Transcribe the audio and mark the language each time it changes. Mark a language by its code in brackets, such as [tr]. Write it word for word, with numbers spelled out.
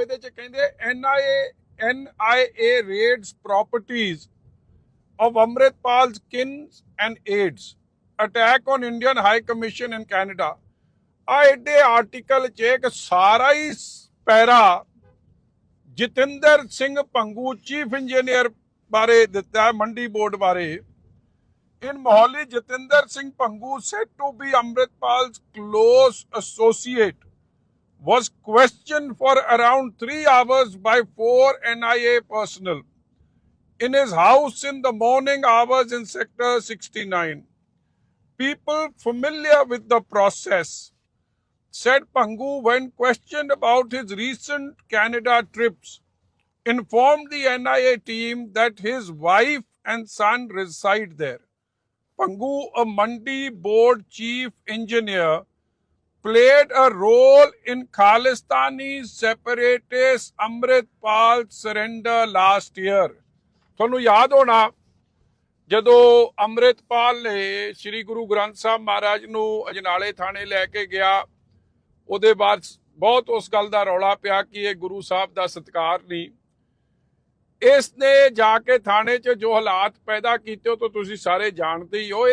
[pa] ਇਹਦੇ ਚ ਕਹਿੰਦੇ [en] NIA NIA raids properties of Amritpal kins and aides, attack on Indian high commission in Canada. [pa] ਆ ਐਡੇ ਆਰਟੀਕਲ ਚ ਇੱਕ ਸਾਰਾ ਹੀ ਪੈਰਾ ਜਤਿੰਦਰ ਸਿੰਘ ਭੰਗੂ ਚੀਫ ਇੰਜੀਨੀਅਰ ਬਾਰੇ ਦਿੱਤਾ ਹੈ, ਮੰਡੀ ਬੋਰਡ ਬਾਰੇ। [en] In Mohali, Jatinder Singh Bhangu said to be Amritpal close associate was questioned for around three hours by four N I A personnel in his house in the morning hours in Sector sixty-nine. People familiar with the process said Pangu, when questioned about his recent Canada trips, informed the N I A team that his wife and son reside there. Pangu, a Mandi board chief engineer, played a role in Khalistani separatist Amritpal's surrender last year. [pa] ਤੁਹਾਨੂੰ ਯਾਦ ਹੋਣਾ ਜਦੋਂ ਅੰਮ੍ਰਿਤਪਾਲ ਨੇ ਸ੍ਰੀ ਗੁਰੂ ਗ੍ਰੰਥ ਸਾਹਿਬ ਮਹਾਰਾਜ ਨੂੰ ਅਜਨਾਲੇ ਥਾਣੇ ਲੈ ਕੇ ਗਿਆ, ਉਹਦੇ ਬਾਅਦ ਬਹੁਤ ਉਸ ਗੱਲ ਦਾ ਰੌਲਾ ਪਿਆ ਕਿ ਇਹ ਗੁਰੂ ਸਾਹਿਬ ਦਾ ਸਤਿਕਾਰ ਨਹੀਂ। ਇਸ ਨੇ ਜਾ ਕੇ ਥਾਣੇ 'ਚ ਜੋ ਹਾਲਾਤ ਪੈਦਾ ਕੀਤੇ ਉਹ ਤਾਂ ਤੁਸੀਂ ਸਾਰੇ ਜਾਣਦੇ ਹੀ ਹੋ।